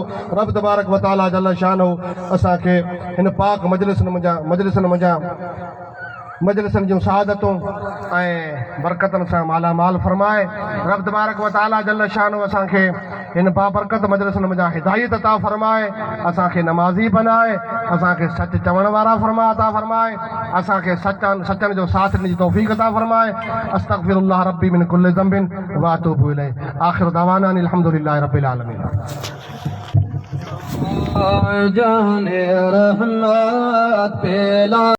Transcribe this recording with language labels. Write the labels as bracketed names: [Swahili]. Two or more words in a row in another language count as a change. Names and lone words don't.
[Arabic] رب تبارك وتعالى جل شأنه [Sindhi] असांखे हिन पाक मजलिसनि जूं शहादतूं ऐं बरकतनि सां मालामाल फरमाए। [Arabic] رب تبارك وتعالى جل شأنه [Sindhi] असांखे हिन बाबरकत मजलिसनि मञा हिदायत अता फरमाए, असांखे नमाज़ी बनाए, असांखे सच चवण वारा अता फरमाए, असांखे सचनि जो साथ ॾियण जी तौफ़ीक़ अता फरमाए। [Arabic] أستغفر الله ربي من كل ذنب وأتوب إليه. آخر دعوانا الحمد لله رب العالمين. जाने रहमत पेला